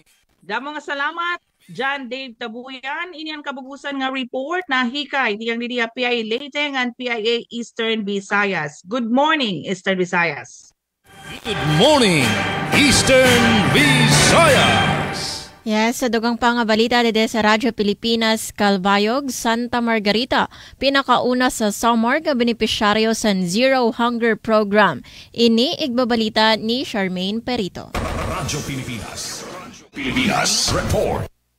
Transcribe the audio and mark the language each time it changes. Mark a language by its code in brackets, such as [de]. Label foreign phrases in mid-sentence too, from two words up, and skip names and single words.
[war] Damo nga salamat. John Dave Tabuyan, ini ang kabugusan nga report na hikay tiyang didiha PIA Leyte and PIA Eastern Visayas. [en] Good morning, Eastern Visayas. Good morning, Eastern Visayas. Yes, [war] sa dugang pa nga balita dede sa Radyo Pilipinas, Calbayog, Santa Margarita, pinakauna sa Samar nga benepisyaryo sa Zero Hunger Program. Ini igbabalita ni Charmaine Perito. Radyo Pilipinas. Pilipinas Report.